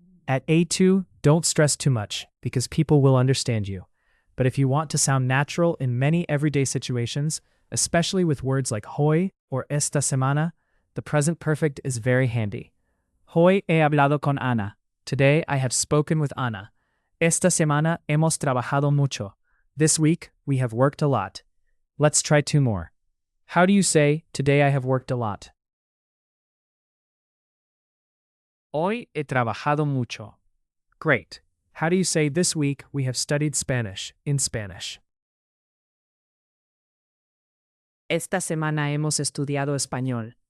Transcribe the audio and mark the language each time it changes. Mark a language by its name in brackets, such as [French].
[English] At A2, don't stress too much, because people will understand you. But if you want to sound natural in many everyday situations, especially with words like hoy or esta semana, the present perfect is very handy. [Spanish] Hoy he hablado con Ana. [English] Today I have spoken with Ana. [Spanish] Esta semana hemos trabajado mucho. [English] This week, we have worked a lot. Let's try two more. How do you say, today I have worked a lot? [Spanish] Hoy he trabajado mucho. [English] Great. How do you say, this week we have studied Spanish in Spanish? [Spanish] Esta semana hemos estudiado español.